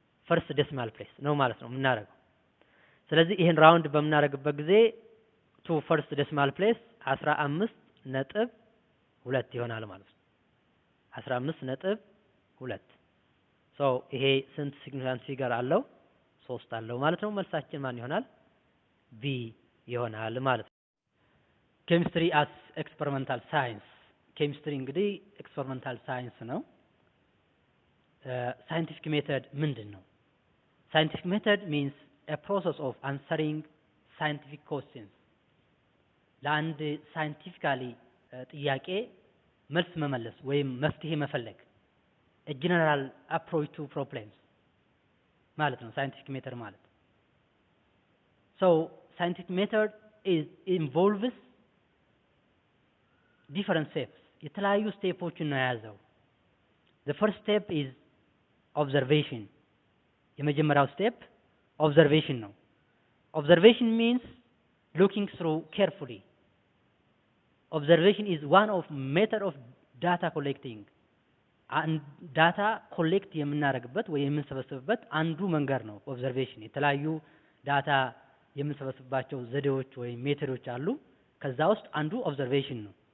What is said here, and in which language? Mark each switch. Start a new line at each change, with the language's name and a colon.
English: first decimal place
Amharic: ነው ማለት ነው የምናደርገው። ስለዚህ ይሄን ራውንድ በምናደርግበት ጊዜ
English: to first decimal place
Amharic: 15.2 ይሆናል ማለት ነው። 15.2 ሶ ይሄ ስንት ሲግኒፊካንት ፊገር አለው? 3 አለው ማለት ነው። መልሳችን ማን ይሆናል? ቢ ይሆናል ማለት ነው። ኬሚስትሪ አስ ኤክስፐሪመንታል ሳይንስ። ኬሚስትሪ እንግዲህ ኤክስፐሪመንታል ሳይንስ ነው። ሳይንቲፊክ ሜተድ ምንድን ነው?
English: ሳይንቲፊክ ሜተድ means a process of answering scientific questions
Amharic: ለአንድ ሳይንቲፊካሊ ጥያቄ መልስ መመለስ ወይም መፍትሄ መፈለግ
English: a general approach to problems
Amharic: ማለት ነው ሳይንቲፊክ ሜተድ ማለት።
English: so scientific method involves different steps
Amharic: የተለያዩ ስቴፖችን ነው የያዘው።
English: the first step is observation
Amharic: የመጀመሪያው ስቴፕ observation ነው።
English: observation means looking through carefully. observation is one of method of data collecting
Amharic: ዳታ ኮሌክት የምናደርግበት ወይ የምንሰበስብበት አንዱ መንገድ ነው observation። የተለያዩ ዳታ የምንሰበስብባቸው ዘዴዎች ወይ ሜተዶች አሉ። ከዛ ውስጥ አንዱ observation ነው።